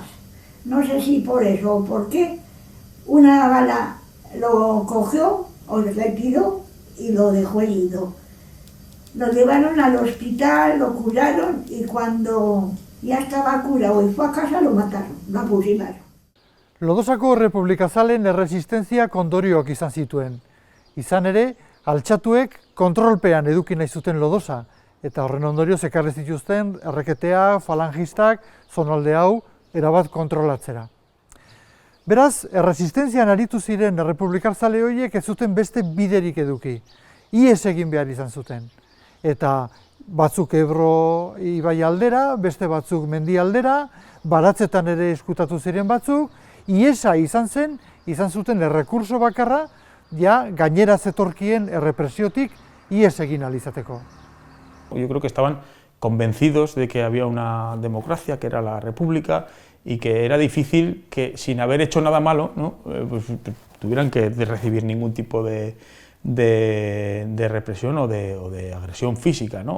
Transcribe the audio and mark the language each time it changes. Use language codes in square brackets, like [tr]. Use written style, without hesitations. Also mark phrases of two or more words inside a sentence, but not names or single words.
[es] No sé si por eso o por qué, una bala lo cogió o le tiró y lo dejó herido. Lo llevaron al hospital, lo curaron, y cuando ya estaba curado y fue a casa lo mataron, lo apusilaron. [eu] Lodosako Errepublikazalen erresistenzia ondorioak izan zituen. Izan ere, altxatuek kontrolpean eduki nahi zuten Lodosa, eta horren ondorioz ekarri zituzten erreketeak, falangistak, zonalde hau erabat kontrolatzera. Beraz, erresistentzian aritu ziren errepublikazale horiek ez zuten beste biderik eduki. ihes egin behar izan zuten. Eta batzuk Ebro ibai aldera, beste batzuk mendi aldera, baratzetan ere eskutatu ziren batzuk, ihesa izan zuten errekurso bakarra, ja gainera zetorkien errepresiotik ihes egin ahal izateko. [es] Yo creo que estaban convencidos de que había una democracia, que era la República, y que era difícil que, sin haber hecho nada malo, ¿no? Pues, tuvieran que recibir ningún tipo de represión o de agresión física, ¿no?